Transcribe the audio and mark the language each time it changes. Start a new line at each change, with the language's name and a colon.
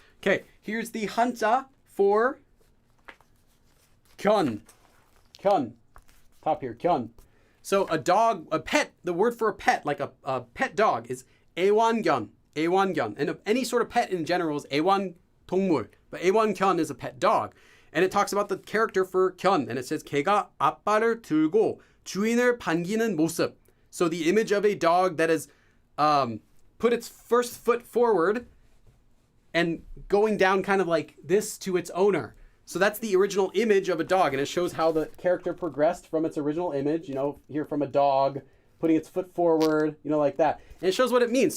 English: Okay, here's the hanja for 견. 견. Top here, 견. So a dog, a pet, the word for a pet, like a pet dog is 애완견.
Korean: 애완견.
English: And any sort of pet in general is 애완동물. But 애완견 is a pet dog. And it talks about the character for 견.
Korean: And it says 개가 앞발을 들고 주인을 반기는 모습.
English: So the image of a dog that has put its first foot forward and going down kind of like this to its owner. So that's the original image of a dog, and it shows how the character progressed from its original image, you know, here from a dog, putting its foot forward, you know, like that. And it shows what it means.